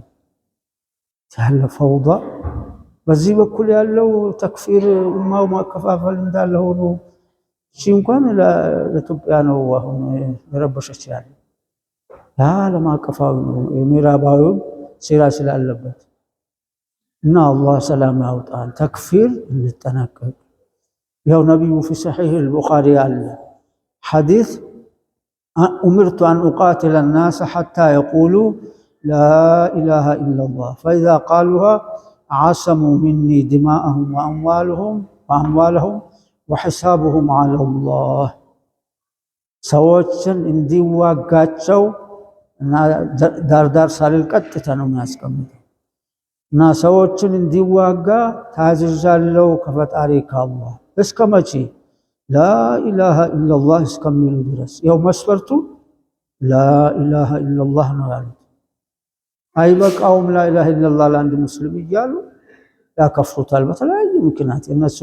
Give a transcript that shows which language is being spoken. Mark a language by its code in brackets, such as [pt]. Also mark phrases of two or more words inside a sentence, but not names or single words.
[am] ያለ ፈውዳ በዚህ በኩል ያለው ተክፊር ኡማው ማከፋፈል እንዳለ ሆኖ እሺ እንኳን ለኢትዮጵያ ነው አሁን የረበሸች ያለ ዓለም አቀፋዊ ነው የምዕራባዊው ሴራ ስላለበት እና አላህ ሰላም ያውጣን። ተክፊር እንጠነቀቅ። ያው ነብዩ [ar] في صحيح البخاري [am] አለ ሐዲስ [ar] أمرت أن أقاتل الناس حتى يقولوا لا إله إلا الله فإذا قالوها عصموا مني دماءهم وأموالهم وحسابهم على الله [am] ሰዎችን እንዲዋጋቸው እና ዳርዳር ሳልል ቀጥታ ነው የሚያስቀምጠው እና ሰዎችን እንዲዋጋ ታዝዣለሁ ከፈጣሪ ከአላህ እስከ መቼ [ar] لا إله إلا الله [am] እስከሚሉ ድረስ። ያው መስፈርቱ [ar] لا إله إلا الله [am] ነው ያሉት። አይበቃውም [ar] لا إله إلا الله [am] ለአንድ ሙስሊም እያሉ ያከፍሩታል በተለያዩ ምክንያት። የእነሱ